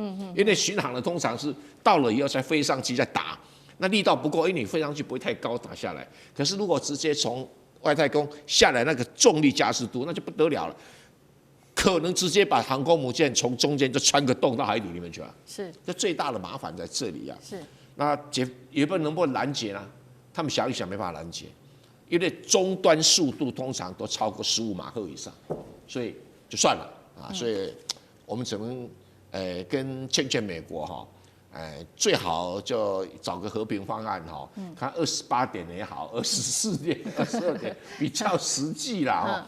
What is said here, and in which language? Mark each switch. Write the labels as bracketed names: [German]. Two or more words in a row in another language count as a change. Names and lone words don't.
[Chinese] 因為巡航的通常是到了以後才飛上去再打，那力道不夠，因為你飛上去不會太高打下來。可是如果直接從外太空下來，那個重力加速度那就不得了了，可能直接把航空母艦從中間就穿個洞到海底裡面去了。是，這最大的麻煩在這裡啊。是，那也不能攔截呢？他們想一想没辦法攔截，因為終端速度通常都超過15馬赫以上，所以就算了啊。所以我們只能跟劝美國哈。最好就找個和平方案哈，看28點也好，24點、22點比較實際啦哈。